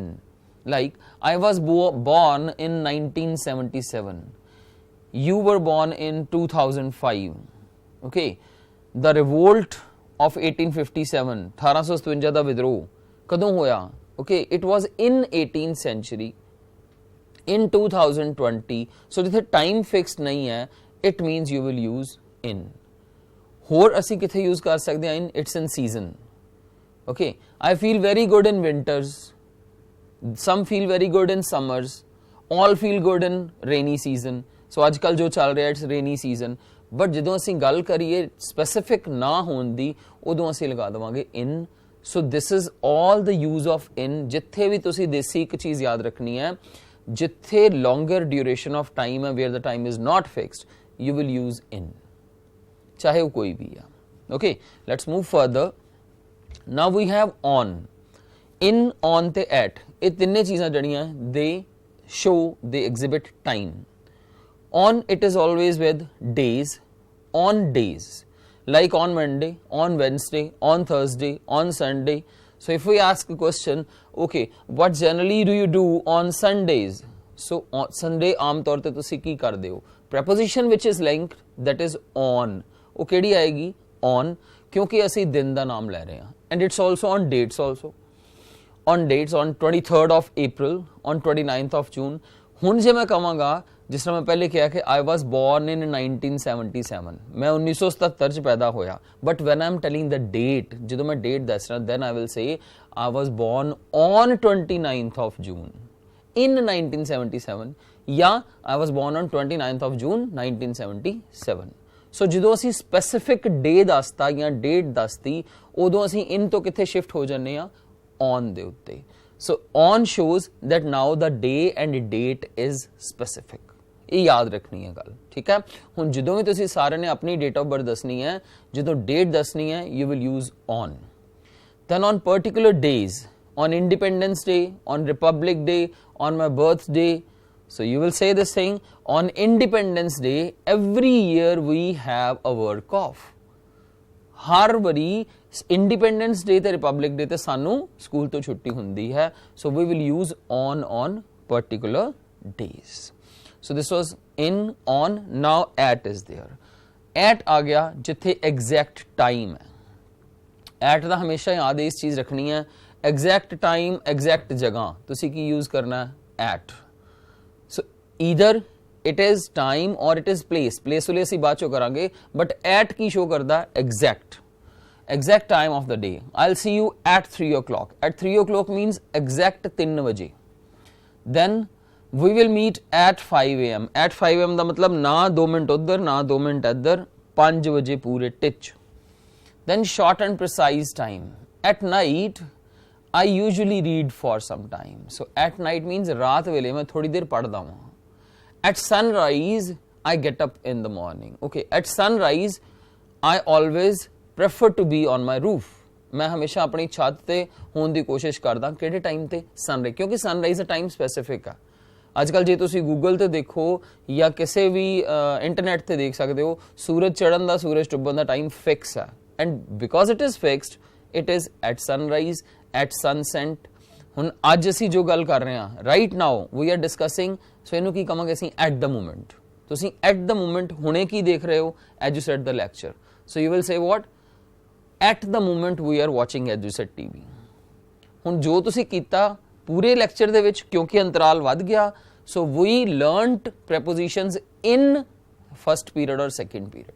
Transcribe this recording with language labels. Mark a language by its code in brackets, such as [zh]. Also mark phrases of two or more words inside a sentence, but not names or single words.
[en] Like, I was born in 1977. You were born in 2005. Okay. The revolt of 1857, 1857 [pa] ਦਾ ਵਿਦਰੋਹ ਕਦੋਂ ਹੋਇਆ? [en] Okay, it was in 18th century, in 2020. [pa] So ਜਿੱਥੇ [en] time fixed [pa] ਨਹੀਂ ਹੈ, [en] it means you will use in. [pa] ਹੋਰ ਅਸੀਂ ਕਿੱਥੇ use ਕਰ ਸਕਦੇ ਹਾਂ in? [en] It's in season. Okay, I feel very good in winters, some feel very good in summers, all feel good in rainy season. [pa] So ਅੱਜ ਕੱਲ ਜੋ ਚੱਲ ਰਿਹਾ [en] it's rainy season. [pa] But ਜਦੋਂ ਅਸੀਂ ਗੱਲ ਕਰੀਏ specific ਨਾ ਹੋਣ ਦੀ, ਉਦੋਂ ਅਸੀਂ ਲਗਾ ਦੇਵਾਂਗੇ in. [en] So this is all the use of in. [pa] ਜਿੱਥੇ ਵੀ ਤੁਸੀਂ ਦੇਸੀ ਇੱਕ ਚੀਜ਼ ਯਾਦ ਰੱਖਣੀ ਹੈ, ਜਿੱਥੇ [en] longer duration of time ਹੈ, where the time is not fixed, you will use in, [pa] ਚਾਹੇ ਉਹ ਕੋਈ ਵੀ ਆ. [en] Okay, let's move further. Now we have on. In, on ਤੇ at, [pa] ਇਹ ਤਿੰਨੇ ਚੀਜ਼ਾਂ ਜਿਹੜੀਆਂ [en] they show, they exhibit time. On, it is always with days, on days, like on Monday, on Wednesday, on Thursday, on Sunday. So if we ask a question, okay, what generally do you do on Sundays? [pa] So on Sunday ਆਮ ਤੌਰ ਤੇ ਤੁਸੀਂ ਕੀ ਕਰਦੇ ਹੋ? [en] Preposition which is linked, that is on. [pa] ਉਹ ਕਿਹੜੀ ਆਏਗੀ? On, ਕਿਉਂਕਿ ਅਸੀਂ ਦਿਨ ਦਾ ਨਾਮ ਲੈ ਰਹੇ ਹਾਂ. [en] And it's also on dates also. On dates, on 23rd of April, on 29th of June. [pa] ਹੁਣ ਜੇ ਮੈਂ ਕਹਾਂਗਾ, ਜਿਸ ਤਰ੍ਹਾਂ ਮੈਂ ਪਹਿਲੇ ਕਿਹਾ ਕਿ [en] I was born in 1977, [pa] ਮੈਂ 1977 ਚ ਪੈਦਾ ਹੋਇਆ, [en] but when I'm telling the date, [pa] ਜਦੋਂ ਮੈਂ date ਦੱਸ ਰਿਹਾ, [en] then I will say I was born on 29th of June in 1977, ਜਾਂ I was born on 29th of June 1977. [pa] So ਜਦੋਂ ਅਸੀਂ [en] specific day [pa] ਦੱਸਤਾ ਜਾਂ date ਦੱਸਤੀ, ਉਦੋਂ ਅਸੀਂ in ਤੋਂ ਕਿੱਥੇ shift ਹੋ ਜਾਂਦੇ ਆ? On ਦੇ ਉੱਤੇ. [en] So on shows that now the day and date is specific. [pa] ਇਹ ਯਾਦ ਰੱਖਣੀ ਹੈ ਗੱਲ, ਠੀਕ ਹੈ? ਹੁਣ ਜਦੋਂ ਵੀ ਤੁਸੀਂ ਸਾਰਿਆਂ ਨੇ ਆਪਣੀ [en] date of birth [pa] ਦੱਸਣੀ ਹੈ, ਜਦੋਂ date ਦੱਸਣੀ ਹੈ, [en] you will use on. Then on particular days, on Independence Day, on Republic Day, on my birthday, so you will say this thing, on Independence Day, every year we have a work off. [pa] ਹਰ ਵਾਰੀ Independence Day ਤੇ Republic Day ਤੇ ਸਾਨੂੰ ਸਕੂਲ ਤੋਂ ਛੁੱਟੀ ਹੁੰਦੀ ਹੈ. [en] So we will use on particular days. So this was in, on. Now at is there. [pa] At ਆ ਗਿਆ ਜਿੱਥੇ [en] exact time [pa] ਹੈ. At ਦਾ ਹਮੇਸ਼ਾ ਯਾਦ ਇਸ ਚੀਜ਼ ਰੱਖਣੀ ਹੈ, [en] exact time, [pa] exact ਜਗ੍ਹਾ, ਤੁਸੀਂ ਕੀ use ਕਰਨਾ ਹੈ? [en] At. So either it is time or it is place. [pa] Place ਵਾਲੇ ਅਸੀਂ ਬਾਅਦ ਚੋਂ ਕਰਾਂਗੇ, but at ਕੀ show ਕਰਦਾ? Exact. [en] Exact time of the day. I'll see you at 3 o'clock. At 3 o'clock means exact 3 ਵਜੇ. Then we will meet at 5 AM. At 5 AM [pa] ਦਾ ਮਤਲਬ ਨਾ 2 ਮਿੰਟ ਉੱਧਰ, ਨਾ 2 ਮਿੰਟ ਇੱਧਰ, 5 ਵਜੇ ਪੂਰੇ ਟਿਚ. [en] Then short and precise time. At night, I usually read for some time. So at night means [pa] ਰਾਤ ਵੇਲੇ ਮੈਂ ਥੋੜੀ ਦੇਰ ਪੜ੍ਹਦਾ ਹਾਂ. [en] At sunrise, I get up in the morning. Okay, at sunrise, I always prefer to be on my roof. [pa] ਮੈਂ ਹਮੇਸ਼ਾ ਅਪਨੀ ਛੱਤ ਤੇ ਹੋਨੇ ਕੀ ਕੋਸ਼ਿਸ਼ ਕਰਦਾ ਕਿਹੜੇ ਟਾਈਮ ਤੇ? ਸਨਰਾਈਜ਼, ਕਿਉਂਕਿ ਸਨਰਾਈਜ਼ ਦਾ [en] time specific [pa] ਹੈ. ਅੱਜਕੱਲ ਜੇ ਤੁਸੀਂ ਗੂਗਲ ਤੇ ਦੇਖੋ ਯਾ ਕਿਸੀ ਭੀ ਇੰਟਰਨੈੱਟ ਤੇ ਦੇਖ ਸਕਤੇ ਹੋ, ਸੂਰਜ ਚੜ੍ਹਨ ਦਾ ਸੂਰਜ ਡੁੱਬਣ ਦਾ [en] time fix [pa] है. [en] and because it is fixed, it is at sunrise, at sunset, [pa] ਹੁਣ ਅੱਜ ਅਸੀਂ ਜੋ ਗੱਲ ਕਰ ਰਹੇ ਹਾਂ [en] right now we are discussing, so [pa] ਇਹਨੂੰ ਕੀ ਕਹਾਂਗੇ ਅਸੀਂ [en] at the moment. ਤੁਸੀਂ at the moment [pa] ਹੁਣੇ ਕੀ ਦੇਖ ਰਹੇ ਹੋ, [en] as you said the lecture, so you will say what, at the moment we are watching as you said TV. [pa] ਹੁਣ ਜੋ ਤੁਸੀਂ ਕੀਤਾ ਪੂਰੇ ਲੈਕਚਰ ਦੇ ਵਿੱਚ, ਕਿਉਂਕਿ ਅੰਤਰਾਲ ਵੱਧ ਗਿਆ, [en] so we learned prepositions in first period or second period.